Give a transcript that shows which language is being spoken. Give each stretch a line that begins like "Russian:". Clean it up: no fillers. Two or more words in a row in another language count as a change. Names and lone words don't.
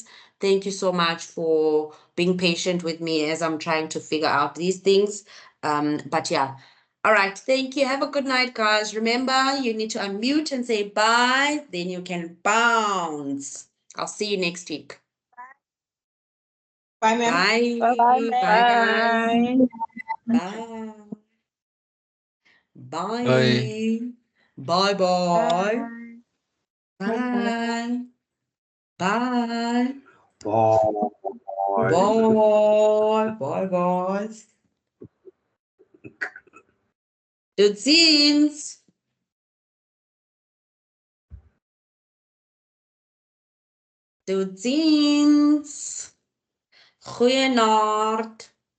English: Thank you so much for being patient with me as I'm trying to figure out these things. But yeah. All right. Thank you. Have a good night, guys. Remember, you need to unmute and say bye. Then you can bounce. I'll see you next week. Bye, ma'am. Bye. Bye. Bye, guys. Bye. Bye. Bye. Bye. Bye. Bye. Bye. Bye. Bye. Bye, guys.
Afrikaans: Tot ziens. Tot ziens. Goeienaand.